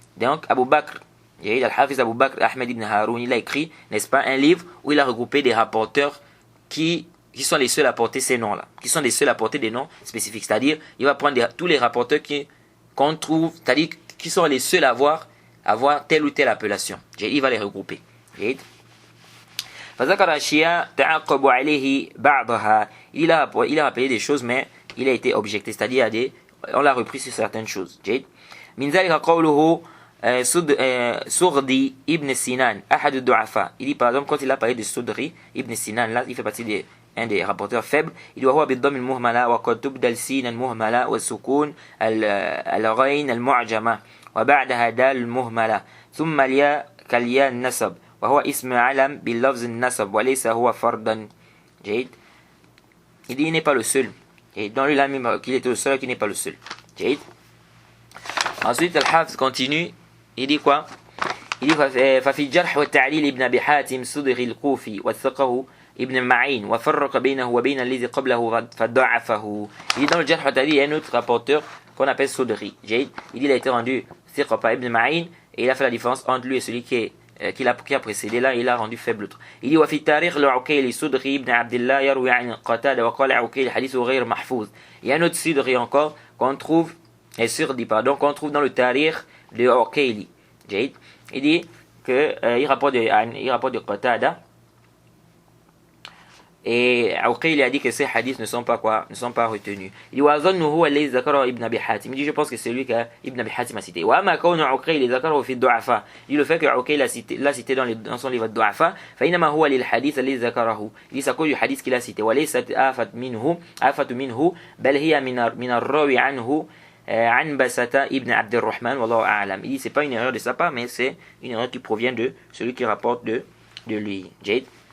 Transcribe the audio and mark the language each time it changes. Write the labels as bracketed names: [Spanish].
[French] Donc Abu Bakr, Al-Hafiz Abu Bakr Ahmed ibn Haroun, il a écrit, n'est-ce pas, un livre où il a regroupé des rapporteurs qui sont les seuls à porter ces noms-là, qui sont les seuls à porter des noms spécifiques. C'est-à-dire, il va prendre tous les rapporteurs qu'on trouve, c'est-à-dire qui sont les seuls à avoir telle ou telle appellation. Il va les regrouper. [Arabic] فذكر أشياء تعقب عليه بعضها. [French] Il a rappelé des choses, mais il a été objecté, c'est-à-dire on l'a repris sur certaines choses. [Arabic] من ذلك قوله Sourdi ibn Sinan, Ahad al-Du'afa. [French] Il dit par exemple, quand il a parlé de Soudri ibn Sinan, là il fait partie un des rapporteurs faibles. Il dit [Arabic] وهو بالضم المهملة وقد تبدل سين المهملة والسكون الغين المعجمة وبعدها دال المهملة ثم الياء كالياء النسب وهو اسم علم باللفظ النسب وليس هو فردا. جيد. [French] Il dit il n'est pas le seul. Et dans lui il a mis qu'il était le seul qui n'est pas le seul. [Arabic] جيد. [French] Ensuite Al-Hafiz continue. Il dit quoi? Il dit [Arabic] ففي الجرح والتعديل ابن أبي حاتم صدغ الكوفي وثقه ابن معين وفرق بينه وبين الذي قبله فضعفه. [French] Il dit dans le jarh wa ta'dil il y a un autre rapporteur qu'on appelle Soudri. Il dit il a été rendu thiqa par Ibn Ma'in et il a fait la différence entre lui et celui qui a précédé là, il a rendu faible l'autre. Il dit [Arabic] وفي التاريخ لعقيل صدغي ابن عبد الله يروي عن قتادة وقال عقيل حديثه غير محفوظ. [French] Il y a un autre Soudri encore qu'on trouve qu'on trouve dans le Tariq de Uqayli. Il dit que il rapporte de Qatada et Uqayli a dit que ces hadiths ne sont pas retenus. Il dit [Arabic] وأظنه الذي ذكره ابن أبي حاتم. [French] Il dit je pense que c'est lui que Ibn Abi Hatim a cité. [Arabic] وأما كون عقيل ذكره في الضعفاء. [French] Il dit le fait que Uqayli l'a cité dans son livre الضعفاء [Arabic] فإنما هو للحديث الذي ذكره. [French] Il dit c'est à cause du hadith qu'il a cité [Arabic] وليست آفة منه بل هي من الراوي عنه [French] Anbasata ibn Abdurrahman wallahu a'lam. Il dit c'est pas une erreur de sa part, mais c'est une erreur qui provient de celui qui rapporte de lui. Jade.